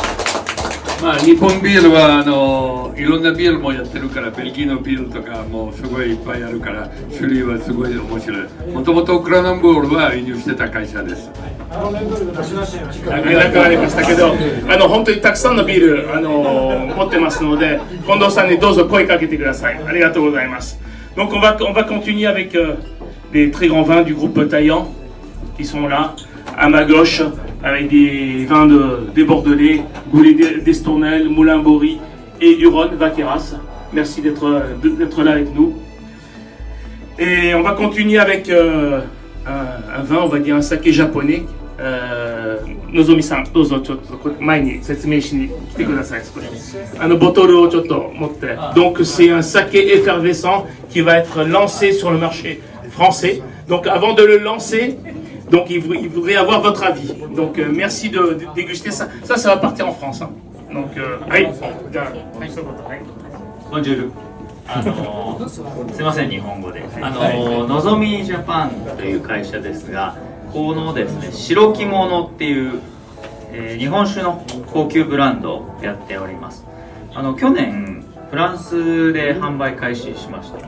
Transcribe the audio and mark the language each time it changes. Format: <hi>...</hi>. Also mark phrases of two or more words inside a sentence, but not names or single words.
<ja>まあ、日本ビールはいろんなビールもやってるから、ベルギーのビールとかもすごいいっぱいあるから、種類はすごい面白い。もともとクラナンボールは輸入してた会社です。なくなりましたけど、本当にたくさんのビール持ってますので、近藤さんにどうぞ声かけてください。ありがとうございます。</ja> <fr>Donc on va continuer avec les très grands vins du groupe Taillant qui sont là, à ma gauche, avec des vins des Bordelais, Goulet d'Estournel, Moulin Bory et du Rhône, Vaqueras. Merci d'être là avec nous. Et on va continuer avec un vin, on va dire un saké japonais.</fr> <ja>Nozomi-san, どうぞちょっと前に説明しに来てください。ボトルをちょっと持って。</ja> <fr>Donc c'est un saké effervescent qui va être lancé sur le marché français. Donc avant de le lancer, donc il voudrait avoir votre avis. Donc merci de déguster ça. Ça va partir en France. Hein. Donc, Bonjour.</fr> <ja>すみません、日本語で。のぞみジャパンという会社ですが、このですね、白きものっていう、日本酒の高級ブランドをやっております。去年フランスで販売開始しました。</ja>